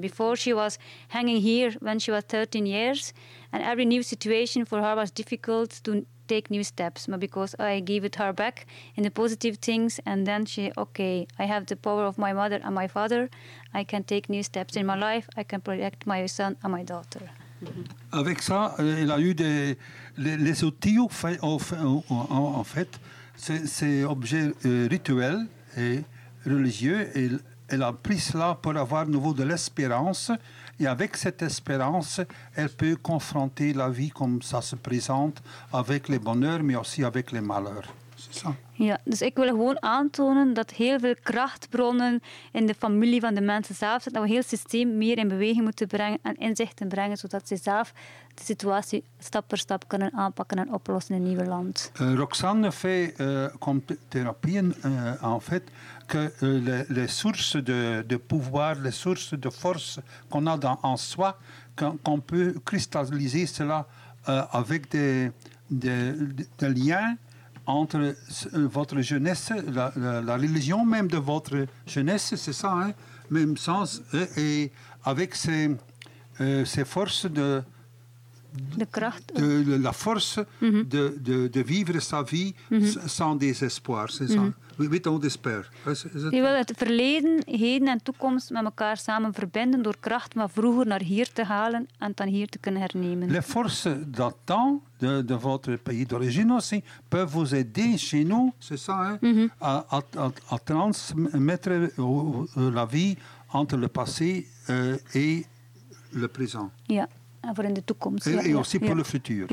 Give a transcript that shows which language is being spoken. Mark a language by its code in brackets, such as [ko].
[en] Before she was hanging here when she was 13 years, and every new situation for her was difficult to take new steps. But because I gave it her back in the positive things, and then she, okay, I have the power of my mother and my father. I can take new steps in my life. I can protect my son and my daughter. Mm-hmm. [fr] Avec ça, elle a eu les outils en fait, ces objets rituels et religieux, et elle a pris cela pour avoir nouveau de l'espérance, et avec cette espérance, elle peut confronter la vie comme ça se présente, avec les bonheurs, mais aussi avec les malheurs. [nl] Ja, dus ik wil gewoon aantonen dat heel veel krachtbronnen in de familie van de mensen zelf zitten. Dat we heel systeem meer in beweging moeten brengen en inzichten brengen, zodat ze zelf de situatie stap voor stap kunnen aanpakken en oplossen in een nieuw land. [fr] Roxane fait comme thérapie en fait que les sources de pouvoir, les sources de force qu'on a dans, en soi, qu'on peut cristalliser cela avec des liens entre votre jeunesse, la religion même de votre jeunesse, c'est ça, hein, même sens, et avec ces forces de [nl] kracht, [fr] de la force mm-hmm. de vivre sa vie mm-hmm. sans désespoir, c'est mm-hmm. ça, [en] with no despair. [nl] Je wil het verleden, heden en toekomst met elkaar samen verbinden door kracht van vroeger naar hier te halen en dan hier te kunnen hernemen. [fr] Les forces d'antan de votre pays d'origine aussi peuvent vous aider chez nous, c'est ça, hein, mm-hmm. à transmettre la vie entre le passé et le présent. [nl] Ja. [en] Yeah. [nl] Voor in de toekomst. En ook voor het futur.